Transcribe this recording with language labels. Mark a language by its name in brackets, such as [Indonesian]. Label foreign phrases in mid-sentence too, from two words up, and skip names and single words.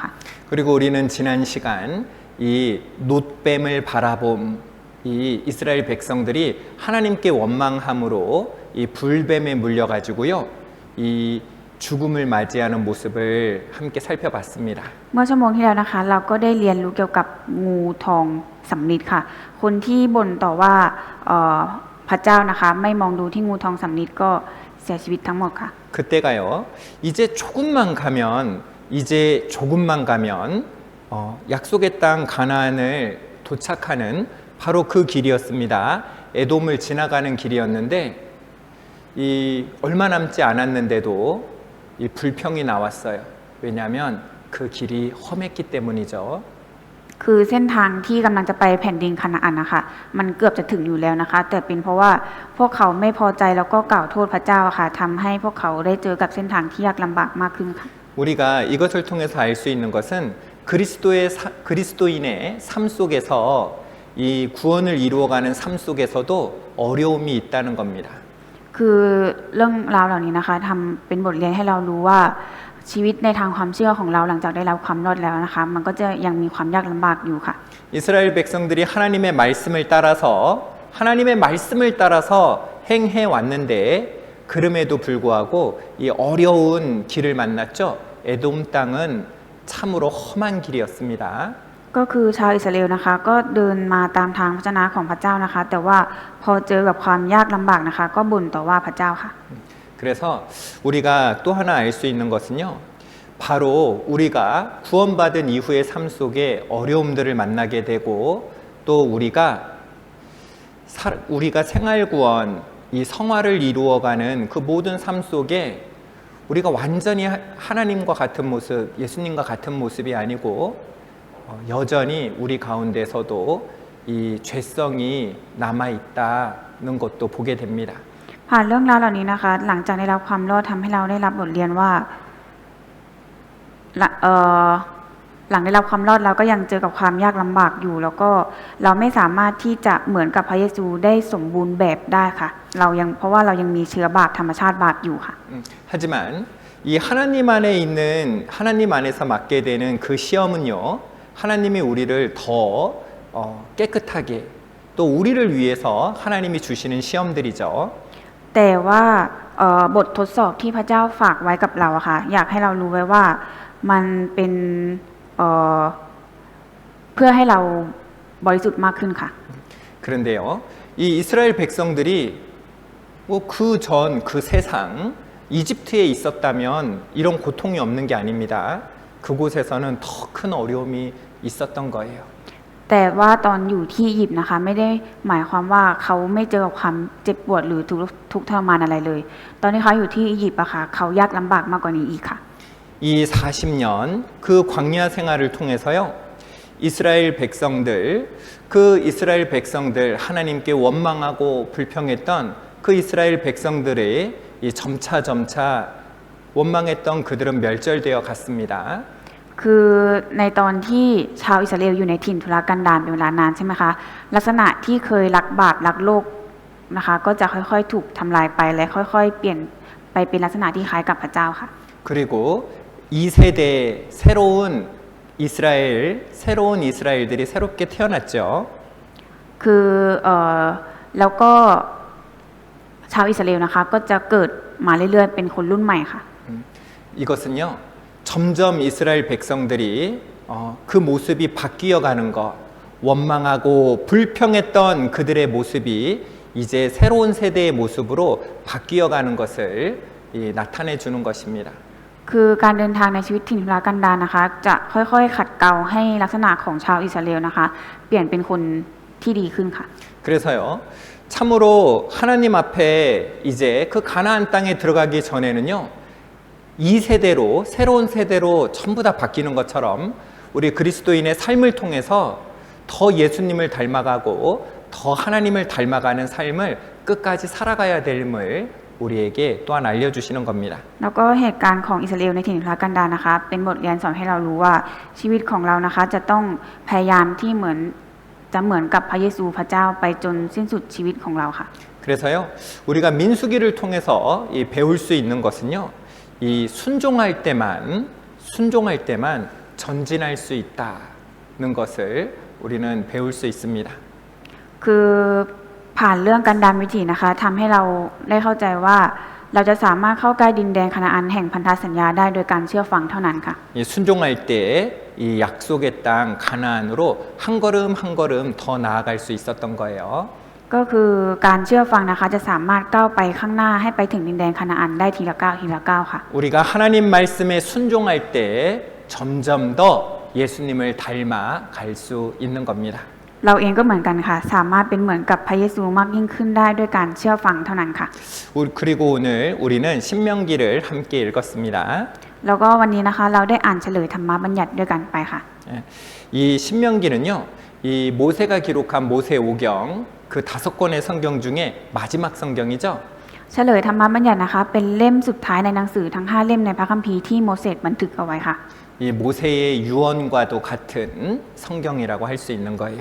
[Korean] 그리고 우리는 지난 시간 이 놋뱀을 바라봄 이 이스라엘 백성들이 하나님께 원망함으로 이 불뱀에 물려가지고요 이 죽음을 맞이하는 모습을 함께 살펴봤습니다. [Thai] เมื่อชั่วโมงที่แล้วนะคะเราก็ได้เรียนรู้เกี่ยวกับงูทองสำลิดค่ะคนที่บ่นต่อว่าพระเจ้านะคะไม่มองดูที่งูทองสำลิดก็เสียชีวิตทั้งหมดค่ะ [Korean] 그때가요 이제 조금만 가면 약속의 땅 가나안을 도착하는 바로 그 길이었습니다. 에돔을 지나가는 길이었는데 이 얼마 남지 않았는데도 이 불평이 나왔어요. 왜냐하면 그 길이 험했기 때문이죠. [Thai] คือเส้นทางที่กำลังจะไปแผ่นดินคานาอันนะคะมันเกือบจะถึงอยู่แล้วนะคะแต่เป็นเพราะว่าพวกเขาไม่พอใจแล้วก็กล่าวโทษพระเจ้าค่ะทำให้พวกเขาได้เจอกับเส้นทางที่ยากลำบากมากขึ้นค่ะ [Korean] 우리가 이것을 통해서 알 수 있는 것은 그리스도인의 삶 속에서 이 구원을 이루어가는 삶 속에서도 어려움이 있다는 겁니다. [Thai] คือเรื่องราวเหล่านี้นะคะทำเป็นบทเรียนให้เรารู้ว่าชีวิตในทางความเชื่อของเราหลังจากได้รับความรอดแล้วนะคะมันก็จะยังมีความยากลำบากอยู่ค่ะ [Korean] 이스라엘 백성들이 하나님의 말씀을 따라서 행해 왔는데 그럼에도 불구하고 이 어려운 길을 만났죠. 에돔 땅은 참으로 험한 길이었습니다. [Thai] ก็คือชาวอิสราเอลนะคะก็เดินมาตามทางพระเจ้าของพระเจ้านะคะแต่ว่าพอเจอกับความยากลำบากนะคะก็บ่นต่อว่าพระเจ้าค่ะ [Korean] 그래서 우리가 또 하나 알 수 있는 것은요. 바로 우리가 구원받은 이후의 삶 속에 어려움들을 만나게 되고 또 우리가 생활 구원, 이 성화를 이루어가는 그 모든 삶 속에 우리가 완전히 하나님과 같은 모습, 예수님과 같은 모습이 아니고 여전히 우리 가운데서도 이 죄성이 남아 있다는 것도 보게 됩니다. [Thai] ผ่านเรื่องราวเหล่านี้นะคะหลังจากได้รับความรอดทำให้เราได้รับบทเรียนว่าหลังได้รับความรอดเราก็ยังเจอกับความยากลำบากอยู่แล้วก็เราไม่สามารถที่จะเหมือนกับพระเยซูได้สมบูรณ์แบบได้ค่ะเพราะว่าเรายังมีเชื้อบาปธรรมชาติบาปอยู่ค่ะ [Korean] 하지만 이 하나님 안에서 맞게 되는 그 시험은요 하나님이 우리를 더 깨끗하게 또 우리를 위해서 하나님이 주시는 시험들이죠. [Thai] แต่ว่าบททดสอบที่พระเจ้าฝากไว้กับเราอะค่ะอยากให้เรารู้ไว้ว่ามันเป็นเพื่อให้เราบริสุทธิ์มากขึ้นค่ะ [Korean] 그런데요 이 이스라엘 백성들이 그 세상 이집트에 있었다면 이런 고통이 없는 게 아닙니다. 그곳에서는 더 큰 어려움이 있었던 거예요. [Thai] แต่ว่าตอนอยู่ที่อียิปต์นะคะไม่ได้หมายความว่าเขาไม่เจอกับความเจ็บปวดหรือทุกข์ทรมานอะไรเลยตอนที่เขาอยู่ที่อียิปต์อะค่ะเขายากลำบากมากกว่านี้อีกค่ะ [Korean] 이 40년 그 광야 생활을 통해서요 이스라엘 백성들 하나님께 원망하고 불평했던 그 이스라엘 백성들의 이 점차 원망했던 그들은 멸절되어 갔습니다. [Thai] คือในตอนที่ชาวอิสราเอลอยู่ในถิ่นทุรกันดารเป็นเวลานานใช่ไหมคะลักษณะที่เคยรักบาปรักโลกนะคะก็จะค่อยๆถูกทำลายไปและค่อยๆเปลี่ยนไปเป็นลักษณะที่คล้ายกับพระเจ้าค่ะ [Korean] 그리고 이 세대 새로운 이스라엘들이 새롭게 태어났죠. [Thai] คือแล้วก็ชาวอิสราเอลนะคะก็จะเกิดมาเรื่อยๆเป็นคนรุ่นใหม่ค่ะ [Korean] 이것은요 점점 이스라엘 백성들이 그 모습이 바뀌어 가는 것 원망하고 불평했던 그들의 모습이 이제 새로운 세대의 모습으로 바뀌어 가는 것을 나타내 주는 것입니다. [Thai] คือการเดินทางในชีวิตถิ่นทุรกันดารนะคะจะค่อยๆขัดเกลาให้ลักษณะของชาวอิสราเอลนะคะเปลี่ยนเป็นคนที่ดีขึ้นค่ะ [Korean] 그래서요 참으로 하나님 앞에 이제 그 가나안 땅에 들어가기 전에는요 이 세대로 새로운 세대로 전부 다 바뀌는 것처럼 우리 그리스도인의 삶을 통해서 더 예수님을 닮아가고 더 하나님을 닮아가는 삶을 끝까지 살아가야 됨을 우리에게 또한 알려주시는 겁니다. [Thai] แล้วก็เหตุการณ์ของอิสราเอลในถิ่นทุรกันดารนะคะเป็นบทเรียนสอนให้เรารู้ว่าชีวิตของเรานะคะจะต้องพยายามที่เหมือนกับพระเยซูพระเจ้าไปจนสิ้นสุดชีวิตของเราค่ะ [Korean] 그래서요, 우리가 민수기를 통해서 배울 수 있는 것은요, 이 순종할 때만 전진할 수 있다는 것을 우리는 배울 수 있습니다. [Thai] คือผ่านเรื่องกันดารวิถีนะคะทำให้เราได้เข้าใจว่าเราจะสามารถเข้าใกล้ดินแดนคานาอันแห่งพันธสัญญาได้โดยการเชื่อฟังเท่านั้นค่ะ [Korean] 이 순종할 때 이 약속의 땅 가나안으로 한 걸음 한 걸음 더 나아갈 수 있었던 거예요. [Thai] ก็คือการเชื่อฟังนะคะจะสามารถก้าวไปข้างหน้าให้ไปถึงดินแดนคานาอันได้ทีละก้าวทีละก้าวค่ะ [Korean] 우리가 하나님 말씀에 순종할 때 점점 더 예수님을 닮아 갈 수 있는 겁니다. [Thai] เราเองก็เหมือนกันค่ะสามารถเป็นเหมือนกับพระเยซูมากยิ่งขึ้นได้ด้วยการเชื่อฟังเท่านั้นค่ะ [Korean] 그리고 오늘 우리는 신명기를 함께 읽었습니다. [Thai] แล้วก็วันนี้นะคะเราได้อ่านเฉลยธรรมบัญญัติด้วยกันไปค่ะ [Korean] 이 신명기는요, 이 모세가 기록한 모세오경 그 5권의 성경 중에 마지막 성경이죠. [Thai] เฉลยธรรมบัญญัตินะคะเป็นเล่มสุดท้ายในหนังสือทั้ง5เล่มในพระคัมภีร์ที่โมเสสบันทึกเอาไว้ค่ะ [Korean] 이 모세의 유언과도 같은 성경이라고 할 수 있는 거예요.